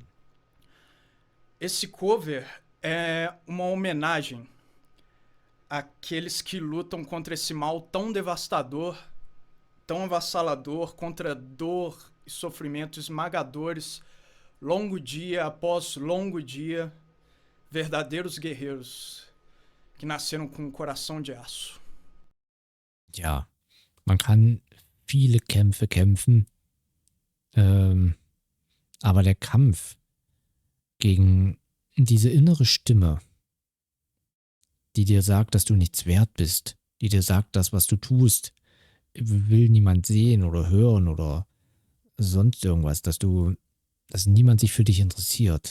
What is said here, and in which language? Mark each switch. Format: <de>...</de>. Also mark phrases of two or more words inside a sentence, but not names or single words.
<pt>Esse cover é uma homenagem àqueles que lutam contra esse mal tão devastador, tão avassalador, contra dor e sofrimento esmagadores, longo dia após longo dia, verdadeiros guerreiros que nasceram com um coração de aço.</pt> <de>Ja, man kann viele Kämpfe kämpfen, aber der Kampf gegen diese innere Stimme, die dir sagt, dass du nichts wert bist, die dir sagt, das, was du tust, will niemand sehen oder hören oder sonst irgendwas, dass niemand sich für dich interessiert.</de>